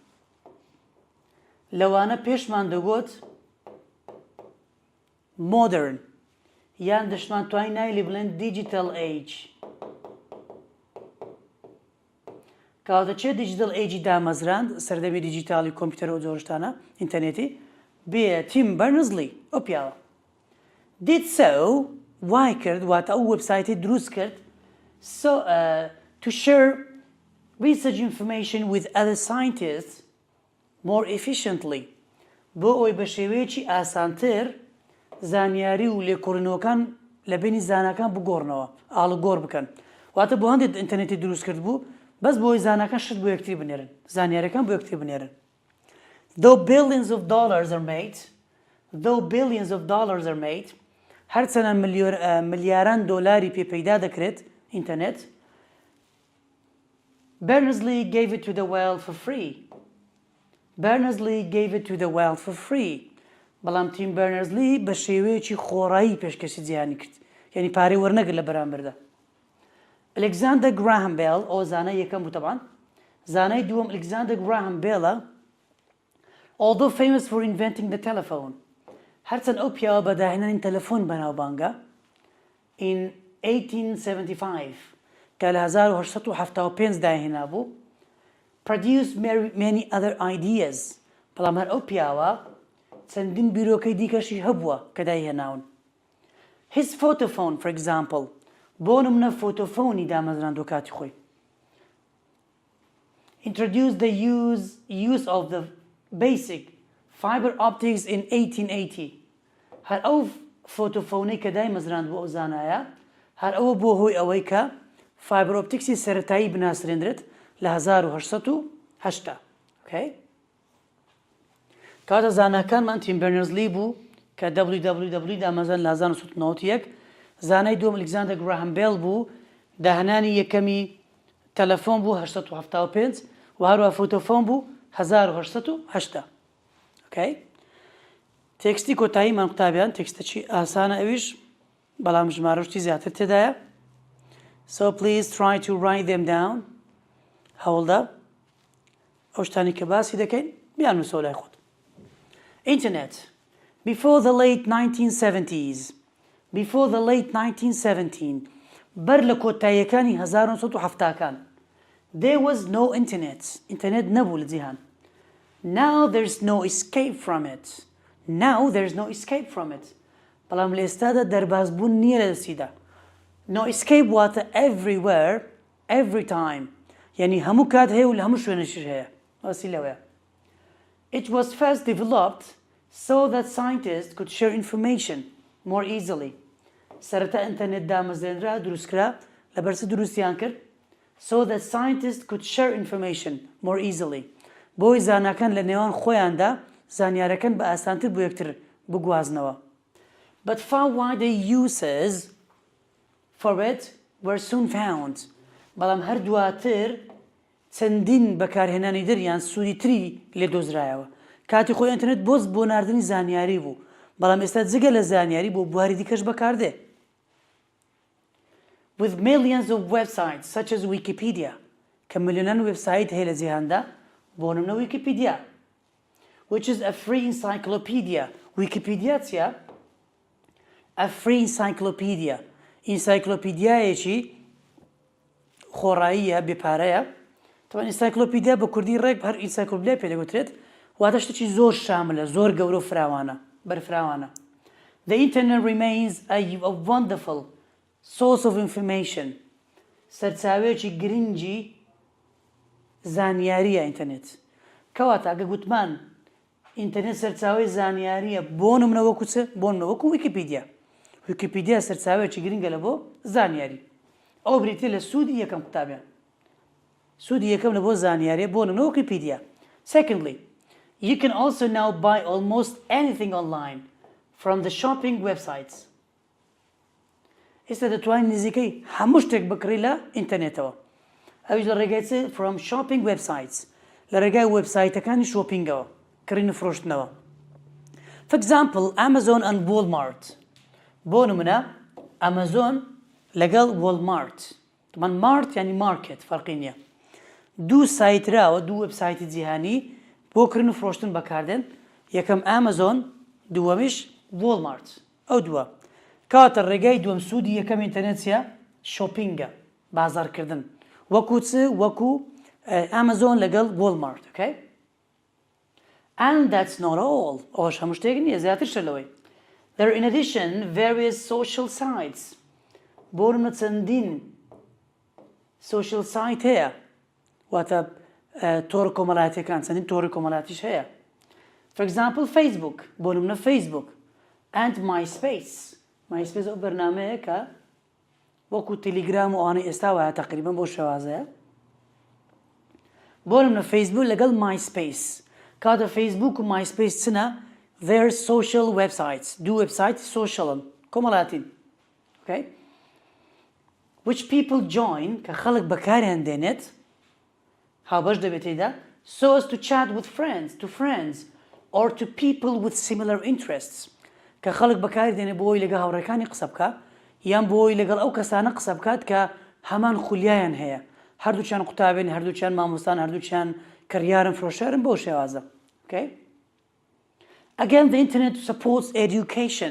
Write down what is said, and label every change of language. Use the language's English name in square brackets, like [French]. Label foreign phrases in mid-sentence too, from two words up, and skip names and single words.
[Central Kurdish] لەوانە پێشمان دەگوت modern یان دەشمان توانین نایلی بڵێن [English] digital age [Central Kurdish] کەواتە چێ [English] digital age [Central Kurdish] دامەزراند سەردەمی دیجیتاڵی کۆمپیوتەر و جۆرشتانە ئینتەرنێتی بێ Tim Berners-Lee ئەو پیاوە [English] did so [Central Kurdish] وای کرد واتە ئەو وێبسایتی دروست کرد [English] to share research information with other scientists more efficiently [Central Kurdish] بۆ ئەوەی بە شێوەیەکی ئاسانتر زانیاری و لێکۆڕینەوەکان لە بینی زانەکان بگۆڕنەوە ئاڵوگۆڕ بکەن واتە بۆ هەندێک ئینتەرنێتی دروست کرد بوو بەس بۆی زانەکان شت بۆ یەکتری بنێرن زانیاریەکان بۆ یەکتری بنێرن [English] though billions of dollars are made [Central Kurdish] هەرچەنە ملیاران دۆلاری پێپەیدا دەکرێت ئینتەرنێت [English] Berners-Lee gave it to the world for free [Central Kurdish] بەڵام Tim Berners-Lee بە شێوەیەکی خۆڕایی پێشکەشی جیهانی کرد یعنی پارەی وەرنەگرت لە بەرامبەردا Alexander Graham Bell ئەو زانای یەکەم بوو طبعا زانای دووەم Alexander [English] Graham Bell although famous for inventing the telephone [Central Kurdish] هەرچەند ئەو پیاوە بەداهێنانی تەلەفۆن بەناوبانگە [English] in 1875 [Central Kurdish] کە لە 1875 داهێنا بوو [English] produced many other ideas [Central Kurdish] بەڵام هەر ئەو پیاوە چەندین بیرۆکەی دیکەشی هەبووە کە داهێناون [English] his photophone for example [Central Kurdish] بۆ نمونە فۆتۆفۆنی دامەزراندوە کاتی خۆی [English] introduced the use of the basic fiber optics in 1880 [Central Kurdish] هەر ئەو فۆتۆفۆنەی کە دایمەزراند بۆ ئەو زانایە هەر ئەوە بۆ هۆی ئەوەی کە فایبر ئۆپتیکسی سەرەتایی بناسرێنرێت لە 1880 کاتە زاناکانمان Tim Berners-Lee بوو کە www دامەزراند لە 1991 زانای دووەم Alexander Graham Bell بوو داهێنانی یەکەمی تەلەفۆن بوو 1875 و هەروە فۆتۆفۆن بوو 1880 تێکستی کۆتاییمان قوتابیان تێکستەکی ئاسانە ئەویش بەڵام ژمارەشتی زیاتر تێدایە [English] so please try to write them down [Central Kurdish] هەوڵدا ئەو شتانی کە باسی دەکەین بیان نووسۆ لای خۆت [English] Internet before the late 1917 [Central Kurdish] بەر لە کۆتاییەکانی 1970کان [English] there was no internet [Central Kurdish] ئینتەرنێت نەبوو لە جیهان [English] now there's no escape from it بەڵام [Central Kurdish] لە ئێستادا دەربازبوون نییە لە دەستیدا [English] no escape [Central Kurdish] واتە [English] everywhere every time [Central Kurdish] یعنی هەموو کات هەیە و لە هەموو شوێنەشیش هەیە واسی لەوەیە [English] it was first developed so that scientists could share information more easily [Central Kurdish] سەرەتا ئینتەرنێت دامەزرێنرا دروستکرا لەبەرچی دروستیان کرد [English] so that scientists could share information more easily [Central Kurdish] بۆی زاناکان لە نێوان خۆیاندا زانیارەکان بە ئاسانتر بۆ یەکتر بگوازنەوە. [English] But far wider uses for it were soon found. [Central Kurdish] بەڵام هەر دواتر چەندین بەکارهێنانی در یان سوودی تری لێ دۆزرایەوە. کاتی خۆی ئینتەرنێت بۆست بۆ ناردنی زانیاری بوو، بەڵام ئێستا جگە لە زانیاری بۆ بواری دیکەش بەکاردێ. [English] With millions of websites such as Wikipedia [Central Kurdish] کە ملیۆنان وێبسایت هەیە لە جیهاندا، بۆ نمونە ویکیپیدیا [English] which is a free encyclopedia. [Central Kurdish] ویکیپیدیا چیە؟ [English] a free encyclopedia. [Central Kurdish] ئینسایکلۆپیدیایەکی خۆڕاییە بێپارەیە. طبعا ئینسایکلۆپیدیا بە کوردی ڕێک هەر ئینسایکلۆپیدیا پێ دەگوترێت، واتە شتێکی زۆر شاملە، زۆر گەورە و فراوانە، بەرفراوانە. [English] The internet remains a wonderful source of information. [Central Kurdish] سەرچاوەیەکی گرنگی زانیاریە ئینتەرنێت. کەواتە ئەگە گوتمان ئینتەرنێت سەرچاوەی زانیاریە بۆ نمونە وەکو چ؟ بۆ نمونە وەکو ویکیپیدیا. ویکیپیدیا سەرچاوەیەکی گرنگە لە بۆ زانیاری. ئەو بریتێ لە سوودی یەکەم قوتابیان. سوودی یەکەم لە بۆ زانیاریە بۆ نمونە ویکیپیدیا. [English] Secondly, you can also now buy almost anything online from the shopping websites. [Central Kurdish] ئێستا دەتوانین نزیکەی هەموو شتێک بکڕی لە ئینتەرنێتەوە. ئەویش لە ڕێگای چ؟ [English] from shopping websites. [Central Kurdish] لە ڕێگای وێبسایتەکانی شۆپینگەوە، کڕین و فرۆشتنەوە. [English] For example, Amazon and Walmart. [Central Kurdish] بۆ نمونە ئەمەزۆن لەگەڵ وۆڵمارت. من مارت یعنی مارکێت فەرقی نییە. دوو سایتراوە، دوو وێبسایتی جیهانی بۆ کڕین و فرۆشتن بەکاردێن. یەکەم ئامەزۆن، دووەمیش وۆڵمارت. ئەو دووە. کاتە ڕێگای دووەم سوودی یەکەم ئینتەرنێت چیە؟ شۆپینگە، بازارکردن. وەکو چ؟ وەکو ئامەزۆن لەگەڵ وۆڵمارت. [English] Okay? And that's not all. [Central Kurdish] ئەوەش هەموو شتێک نییە، زیاترشە لەوەی. [English] There are in addition various social sites. [Central Kurdish] بۆ نمونە چەندین [English] social site [Central Kurdish] هەیە، واتە تۆڕ کۆمەڵایەتیەکان، چەندین تۆڕی کۆمەڵایەتیش هەیە. [English] For example, Facebook. [Central Kurdish] بۆ نمونە Facebook and MySpace. MySpace ئەو بەرنامەیە کە وەکو تەلیگرام و ئەوانەی ئێستا وایە تەقریبەن بۆ شێوازەیە. بۆ نمونە فەیسبوک لەگەڵ MySpace. کاتە فەیسبوک و MySpace چنە؟ [English] their social websites. [Central Kurdish] دوو وێبسایت سۆشیاڵن، کۆمەڵایەتین. [English] Okay? Which people join [Central Kurdish] کە خەڵک بەکاریان دێنێت، هاوبەش دەبێت تێیدا، [English] so as to chat with friends or to people with similar interests. [Central Kurdish] کە خەڵک بەکاری دێنێت بۆی لەگەڵ هاوڕێکانی قسە بکە، یان بۆی لەگەڵ ئەو کەسانە قسە بکات کە هەمان خولیایان هەیە، هەردووچیان قوتابن، هەردووچیان مامۆستان، هەردووچیان کڕیارن، فرۆشەرن، بۆ شێوازە. [English] Okay? Again, the internet supports education.